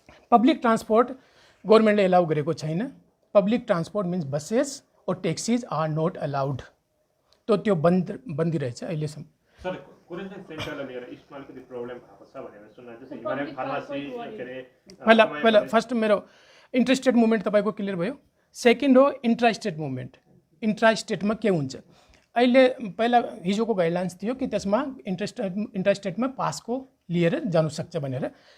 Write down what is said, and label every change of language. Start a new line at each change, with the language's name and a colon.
Nepali: Public transport गभर्नमेन्टले allow गरेको छैन।
English: public transport means buses और taxis are not allowed,
Nepali: तो त्यो बन्दी रहेछ अहिलेसम्म। सर क्वारेन्टाइन सेन्टरलाई लिएर इस्टमा अलिकति प्रब्लम भएको छ भनेर सुन्नु, जस्तै हिमालयन फार्मेसी के रे पहिला फर्स्ट मेरो इन्ट्रास्टेट मुभमेन्ट तपाईँको क्लियर भयो। सेकेन्ड हो इन्ट्रास्टेट मुभमेन्ट। इन्ट्रास्टेटमा के हुन्छ, अहिले पहिला हिजोको गाइडलाइन्स थियो कि त्यसमा इन्ट्रास्टेटमा पासको लिएर जानु सक्छ भनेर।